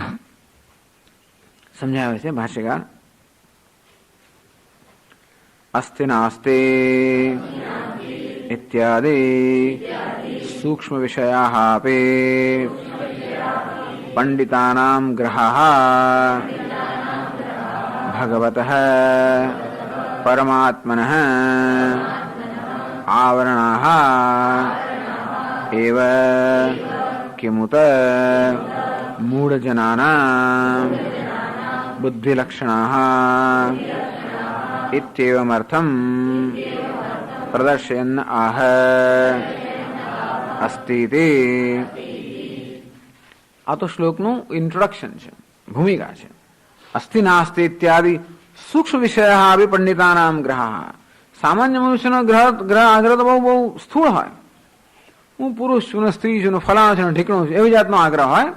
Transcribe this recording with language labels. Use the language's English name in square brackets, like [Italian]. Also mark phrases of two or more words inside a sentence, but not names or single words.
[Gujarati] સમજાવે છે ભાષ્યકાર. [Sanskrit] અસ્થિ નાસ્તિ ઇત્યાદિ સૂક્ષ્મ વિષયાઃ અપિ પંડિતાનામ ગ્રહાઃ ભગવતઃ પરમાત્મનઃ आवरणाः एव किमुत मूढजनानां बुद्धिलक्षणाः इत्येवमर्थं प्रदर्शयन् आह अस्तीति. [Gujarati] આ તો શ્લોકનું ઇન્ટ્રોડક્શન છે, ભૂમિકા છે. [Sanskrit] અસ્થિ નાસ્તિ ઇત્યાદિ સૂક્ષ્મ વિષયા અભિ પંડિતાનામ ગ્રહ. [Gujarati] સામાન્ય મનુષ્યનો ગ્રહ આગ્રહ તો બહુ સ્થૂળ હોય, હું પુરુષ છું ને સ્ત્રી છું ને ફલાણો છું ને ઢીકણું છું, એવી જાતનો આગ્રહ હોય.